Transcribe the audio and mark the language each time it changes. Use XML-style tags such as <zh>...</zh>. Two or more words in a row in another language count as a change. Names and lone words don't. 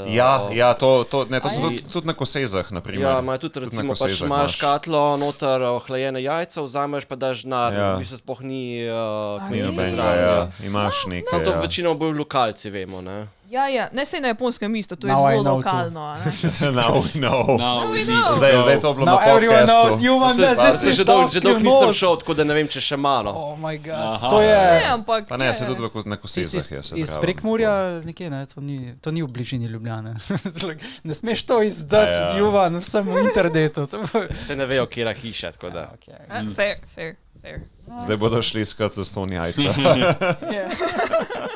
<sl>To so tudi na kosezah, naprimer. Ja, imajo tudi, recimo, pač imaš škatlo, noter ohlajene jajca, vzameš pa daš denar, v bistvu sploh ni kmetice zraven. Imaš nekaj, Samo to večino bolj lokalci vemo, ne. Ne sej na Japonskem isto, to je zelo lokalno.</sl> <en>Now we know.</en> <sl>Zdaj to bilo na podcastu. Že dolgo nisem šel, tako da ne vem, če še malo.</sl> <en>Oh my god.</en> <sl>To je... Pa ne, se tudi na kosezah je. Iz Prekmurja nekje, ne, to ni v bližini Ljubljane. Ne smeš to izdati, Juvan, vsem v internetu. Se ne vejo, kjera hiša, tako da. Fair. Zdaj bodo šli iskat za ston jajca.</sl>